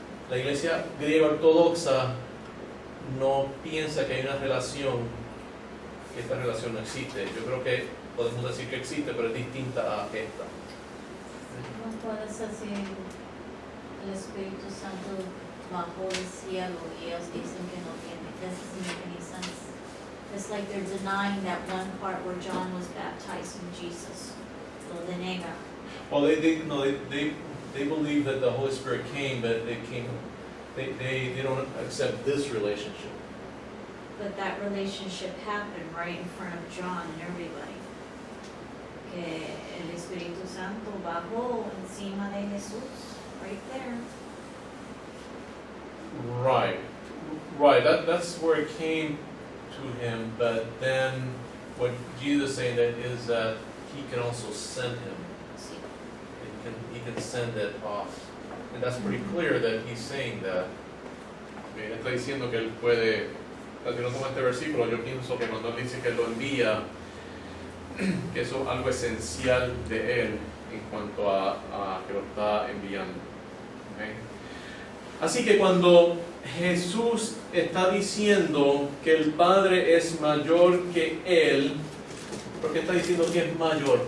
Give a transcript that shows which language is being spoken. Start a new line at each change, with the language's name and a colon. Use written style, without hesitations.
Spanish: La iglesia griega ortodoxa no piensa que hay una relación, que esta relación no existe. Yo creo que podemos decir que existe, pero es distinta a esta. No puedes decir el Espíritu Santo bajó del cielo y ellos dicen que no tiene.
English: That doesn't make any sense. It's like they're denying that one part where John was baptizing Jesus.
Spanish: Lo denega.
English: Well, they believe that the Holy Spirit came, but they don't accept this relationship. But that relationship happened right in front of John and everybody.
Spanish: Que el Espíritu Santo bajó encima de Jesús,
English: right there. Right. That's where it came to him, but then what Jesus is saying that is that he can also send him.
Spanish: Sí.
English: He can send it off. And that's pretty clear that he's saying that.
Spanish: Él está diciendo que él puede, si no toma este versículo, yo pienso que cuando él dice que él lo envía, que eso es algo esencial de él en cuanto a que lo está enviando. ¿Okay? Así que cuando Jesús está diciendo que el Padre es mayor que Él, ¿por qué está diciendo que es mayor?